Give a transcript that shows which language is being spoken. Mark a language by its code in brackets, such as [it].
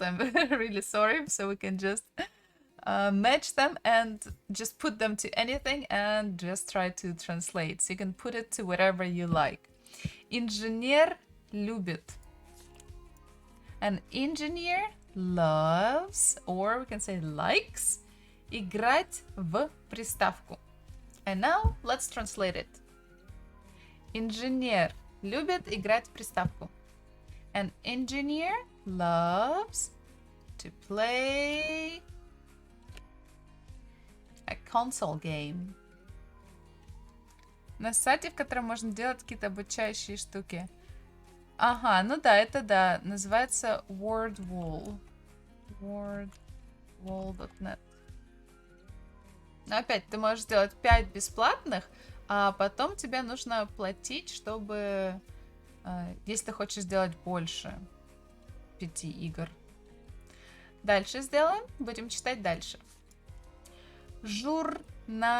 [en] I'm really sorry. So we can just match them and just put them to anything and just try to translate. So you can put it to whatever you like. [ru] Инженер любит. [en] An engineer loves, or we can say likes, [ru] играть в приставку. [en] And now let's translate it. [ru] Инженер любит играть в приставку. [en] An engineer loves to play a console game. [ru] На сайте, в котором можно делать какие-то обучающие штуки. Ага, ну да, это да. Называется WordWall. WordWall.net. Но опять, ты можешь сделать 5 бесплатных, а потом тебе нужно платить, чтобы... Если ты хочешь сделать больше 5 игр. Дальше сделаем. Будем читать дальше. Журналист.